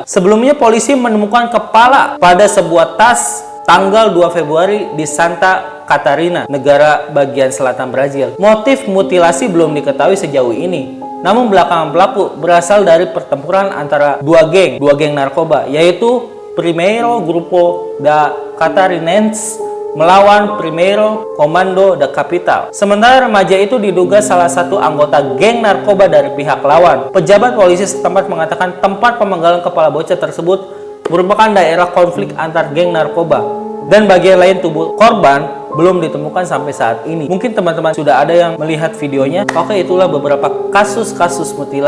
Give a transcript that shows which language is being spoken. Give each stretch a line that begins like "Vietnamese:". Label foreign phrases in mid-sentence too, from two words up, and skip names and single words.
Indonesian: Sebelumnya polisi menemukan kepala pada sebuah tas tanggal 2 Februari di Santa Catarina, negara bagian selatan Brazil. Motif mutilasi belum diketahui sejauh ini. Namun belakangan pelaku berasal dari pertempuran antara dua geng narkoba, yaitu Primeiro Grupo da Catarinense melawan Primeiro Comando da Capital. Sementara remaja itu diduga salah satu anggota geng narkoba dari pihak lawan. Pejabat polisi setempat mengatakan tempat pemenggalan kepala bocah tersebut merupakan daerah konflik antar geng narkoba, dan bagian lain tubuh korban belum ditemukan sampai saat ini. Mungkin teman-teman sudah ada yang melihat videonya. Oke, itulah beberapa kasus-kasus mutilasi.